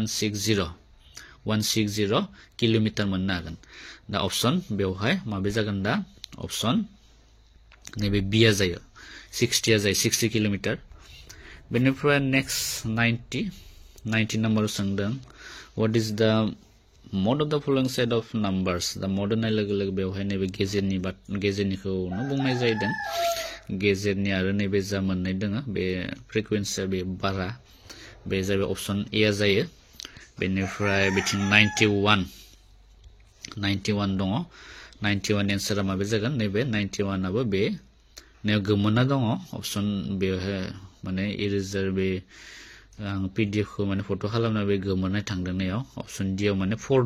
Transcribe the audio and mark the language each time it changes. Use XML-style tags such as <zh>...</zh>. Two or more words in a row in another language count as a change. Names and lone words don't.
<brx>160 किलोमीटर मोननो हागोन दा ऑप्शन बेवहाय माबे जागोन दा ऑप्शन नैबे b आ जायो 60 आ जायो 60 किलोमीटर बेनिफ्राय नेक्स्ट 90 नम्बर सोंदों</brx> <en>what is the mode of the following set of numbers</en> <brx>दा मड होननाय लोगो लोगो बेवहाय नैबे गेजेरनिखौनो बुंनाय जादों गेजेरनि आरो नैबे जा मोननाय दङ बे फ्रिक्वेन्सिया बे बारा बे जाबाय</brx> <en>option A</en> <brx>आ जायो बेनिफ्राय बिथिं 91 दङ 91 एन्सारा माबे जागोन नैबे 91 आबो बे ने गोमोना दङ ऑप्शन बेवहाय माने इरेजार बे आं पीडीएफ खौ माने फट' खालामना बे गोमोनाय थांदोंनायाव ऑप्शन डी आव माने 4</brx>